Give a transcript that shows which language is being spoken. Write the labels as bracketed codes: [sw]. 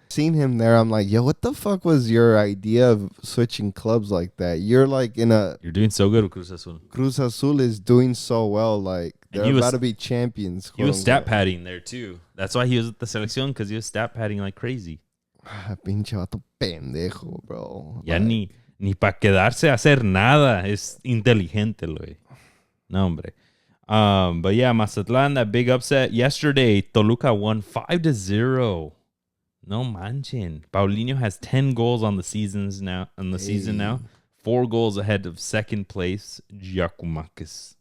[en] Seen him there, I'm like, yo, what the fuck was your idea of switching clubs like that? You're you're doing so good with Cruz Azul. Cruz Azul is doing so well, they're about to be champions. He was stat padding there too. That's why he was at the selección, because he was stat padding like crazy. [es] Pinche vato pendejo, bro. Ya ni para quedarse a hacer nada. Es inteligente, güey. No, hombre. [en] But yeah, Mazatlan, that big upset. Yesterday, Toluca won 5-0. [es] No manchen. [en] Paulinho has 10 goals on the season now. 4 goals ahead of second place, Giacomakis.